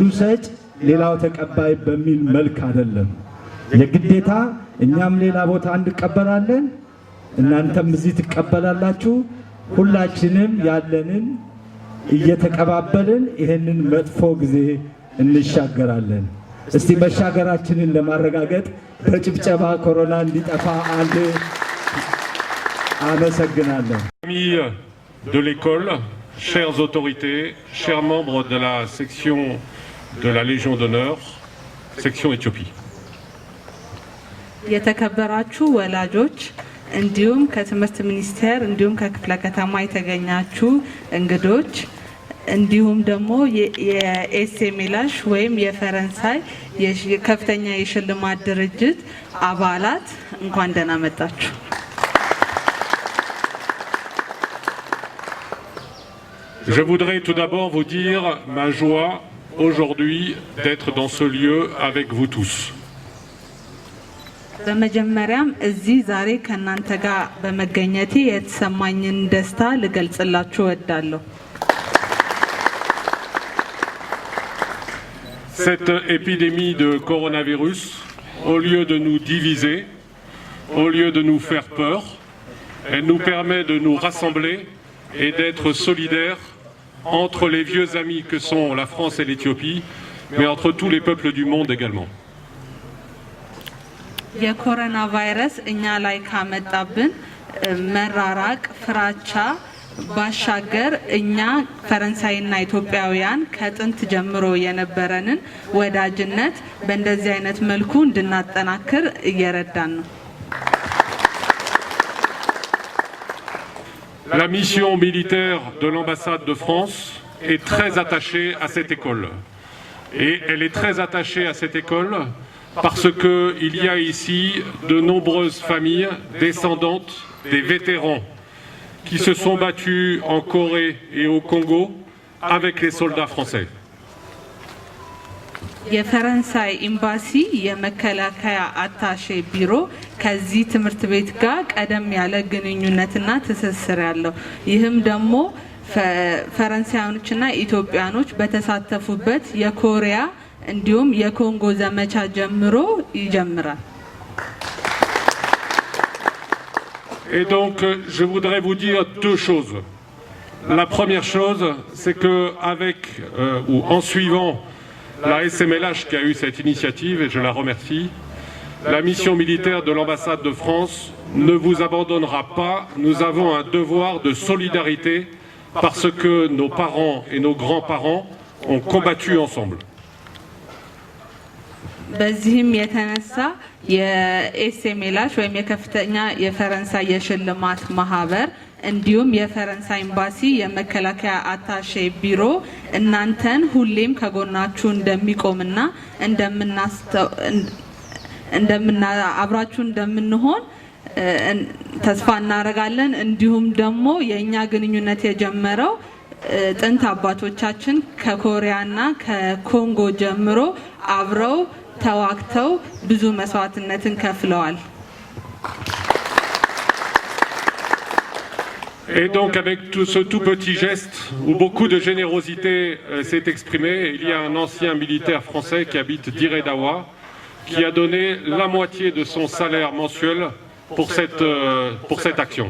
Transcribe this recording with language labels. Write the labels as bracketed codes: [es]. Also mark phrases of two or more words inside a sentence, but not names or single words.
[am] ሰጭ ሌላው ተቀባይ በሚል መልክ አይደለም። የግዴታ እኛም ሌላ ቦታ እንቀበላለን፣ እናንተም እዚህ ትቀበላላችሁ። ሁላችንም ያለንን እየተቀባበልን ይህንን መጥፎ ጊዜ እንሻገራለን። እስቲ መሻገራችንን ለማረጋገጥ በጭብጨባ ኮሮና እንዲጠፋ አንድ አመሰግናለሁ። [fr] Famille de l'école, chères autorités, chers membres de la section de la Légion d'honneur, section Éthiopie. [am] የተከበራችሁ ወላጆች እንዲሁም ከትምህርት ሚኒስቴር እንዲሁም ከክፍለ ከተማ የተገኛችሁ እንግዶች እንዲሁም ደግሞ የኤስኤምላሽ ወይም የፈረንሳይ ከፍተኛ የሽልማት ድርጅት አባላት እንኳን ደህና መጣችሁ። [fr] Je voudrais tout d'abord vous dire ma joie aujourd'hui d'être dans ce lieu avec vous tous. [am] በመጀመሪያም እዚህ ዛሬ ከእናንተ ጋር በመገኘቴ የተሰማኝን ደስታ ልገልጽላችሁ እወዳለሁ። [fr] Cette épidémie de coronavirus, au lieu de nous diviser, au lieu de nous faire peur, elle nous permet de nous rassembler et d'être solidaires entre les vieux amis que sont la France et l'Éthiopie, mais entre tous les peuples du monde également. [am] የኮሮና ቫይረስ እኛ ላይ ካመጣብን መራራቅ ፍራቻ ባሻገር እኛ ፈረንሳይና ኢትዮጵያውያን ከጥንት ጀምሮ የነበረንን ወዳጅነት በእንደዚህ አይነት መልኩ እንድናጠናክር እየረዳን ነው። [fr] La mission militaire de l'ambassade de France est très attachée à cette école. Et elle est très attachée à cette école parce qu'il y a ici de nombreuses familles descendantes des vétérans qui se sont battus en Corée et au Congo avec les soldats français. [am] የፈረንሳይ ኤምባሲ የመከላከያ አታሼ ቢሮ ከዚህ ትምህርት ቤት ጋር ቀደም ያለ ግንኙነትና ትስስር ያለው ይህም ደግሞ ፈረንሳዮችና ኢትዮጵያኖች በተሳተፉበት የኮሪያ እንዲሁም የኮንጎ ዘመቻ ጀምሮ ይጀምራል። [fr] Et donc je voudrais vous dire deux choses. La première chose, c'est que en suivant la SMLH qui a eu cette initiative, et je la remercie, la mission militaire de l'ambassade de France ne vous abandonnera pas. Nous avons un devoir de solidarité parce que nos parents et nos grands-parents ont combattu ensemble. [am] በዚህም የተነሳ የኤስኤምኤላሽ ወይም የከፍተኛ የፈረንሳይ የሽልማት ማህበር እንዲሁም የፈረንሳይ ኤምባሲ የመከላከያ አታሼ ቢሮ እናንተን ሁሌም ከጎናችሁ እንደሚቆምና አብራችሁ እንደምንሆን ተስፋ እናደርጋለን። እንዲሁም ደግሞ የኛ ግንኙነት የጀመረው ጥንት አባቶቻችን ከኮሪያና ከኮንጎ ጀምሮ አብረው ተዋግተው ብዙ መስዋዕትነትን ከፍለዋል። [fr] Et donc avec tout ce tout petit geste où beaucoup de générosité s'est exprimée, il y a un ancien militaire français qui habite Diredawa qui a donné la moitié de son salaire mensuel pour cette action.